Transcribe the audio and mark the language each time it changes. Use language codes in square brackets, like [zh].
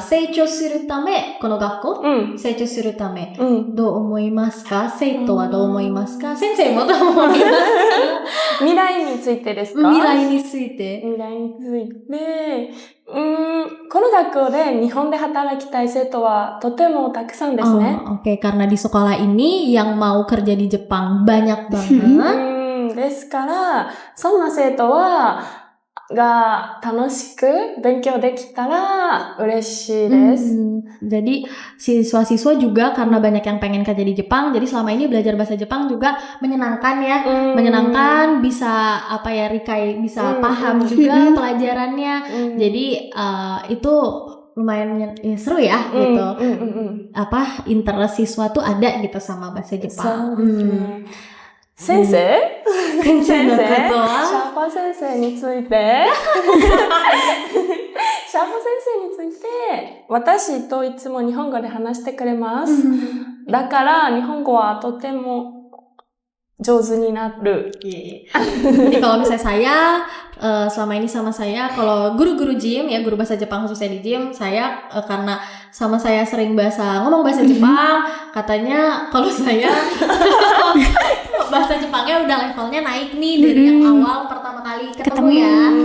[ja] 成長するためこの学校、成長するためどう思いますか？生徒はどう思いますか？先生もどう思いますか？未来についてですか？未来について。未来について、この学校で日本で働きたい生徒はとてもたくさんですね。 [id] Oke, karena di sekolah ini yang mau kerja di Jepang banyak banget. [ja] ですから、そんな生徒が楽しく勉強できたら嬉しいです。 [id] Jadi siswa-siswa juga karena banyak yang pengen kerja di Jepang, jadi selama ini belajar bahasa Jepang juga menyenangkan ya, menyenangkan, bisa apa ya, Rikai bisa paham juga pelajarannya. Jadi itu lumayan seru ya gitu. Apa interest siswa tuh ada gitu sama bahasa Jepang. [ja] 先生先生のことはシャーパー先生についてシャーパー先生について私といつも日本語で話してくれます。だから日本語はとても上手になる。 [id] Jadi kalau misalnya saya selama ini sama saya, kalau guru-guru gym ya, guru bahasa Jepang khususnya di gym, saya karena sama saya sering ngomong bahasa Jepang, katanya kalau saya bahasa Jepangnya udah levelnya naik nih dari yang awal pertama kali ketemu ya.